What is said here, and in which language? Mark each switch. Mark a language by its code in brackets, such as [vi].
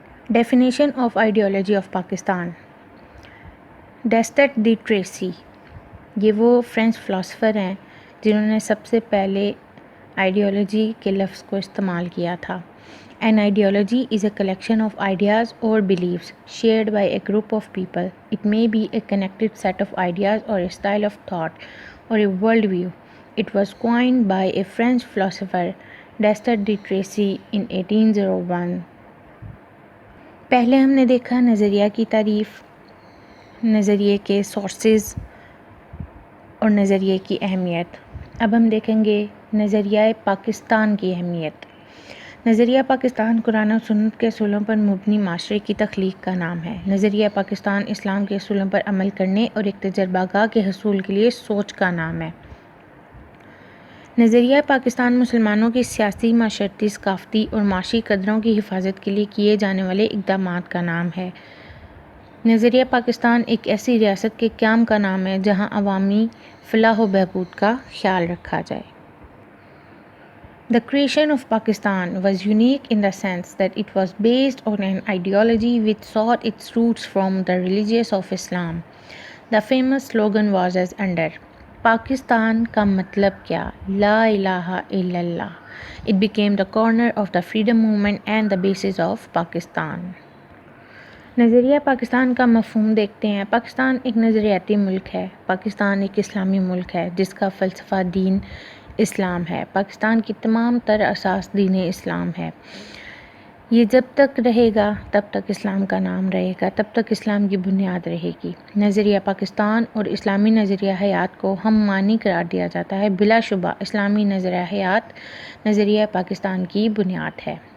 [ur] Definition of ideology of Pakistan. ڈیسٹٹ the Tracy, یہ وہ French philosopher ہیں جنہوں نے سب سے پہلے آئیڈیالوجی کے لفظ کو استعمال کیا تھا۔ [en] An ideology is a collection of ideas or beliefs shared by a group of people. It may be a connected set of ideas or a style of thought or a worldview. It was coined by a French philosopher, Descartes de Tracy, in 1801. [ur] پہلے ہم نے دیکھا نظریہ کی تعریف، نظریے کے sources اور نظریے کی اہمیت۔ اب ہم دیکھیں گے نظریہ پاکستان کی اہمیت۔ نظریہ پاکستان قرآن و سنت کے اصولوں پر مبنی معاشرے کی تخلیق کا نام ہے۔ نظریہ پاکستان اسلام کے اصولوں پر عمل کرنے اور ایک تجربہ گاہ کے حصول کے لیے سوچ کا نام ہے۔ نظریہ پاکستان مسلمانوں کی سیاسی، معاشرتی، ثقافتی اور معاشی قدروں کی حفاظت کے لیے کیے جانے والے اقدامات کا نام ہے۔ نظریہ پاکستان ایک ایسی ریاست کے قیام کا نام ہے جہاں عوامی فلاح و بہبود کا خیال رکھا جائے۔ [en] The creation of Pakistan was unique in the sense that it was based on an ideology which sought its roots from the religions of Islam. The famous slogan was as under: [ur] Pakistan کا مطلب کیا؟ لا الہ الا اللہ. [en] It became the corner of the freedom movement and the basis of Pakistan. [ur] نظریہ پاکستان کا مفہوم دیکھتے ہیں۔ پاکستان ایک نظریاتی ملک ہے۔ پاکستان ایک اسلامی ملک ہے جس کا فلسفہ دین اسلام ہے۔ پاکستان کی تمام تر اساس دین اسلام ہے۔ یہ جب تک رہے گا تب تک اسلام کا نام رہے گا، تب تک اسلام کی بنیاد رہے گی۔ نظریہ پاکستان اور اسلامی نظریہ حیات کو ہم معنی قرار دیا جاتا ہے۔ بلا شبہ اسلامی نظریہ حیات نظریہ پاکستان کی بنیاد ہے۔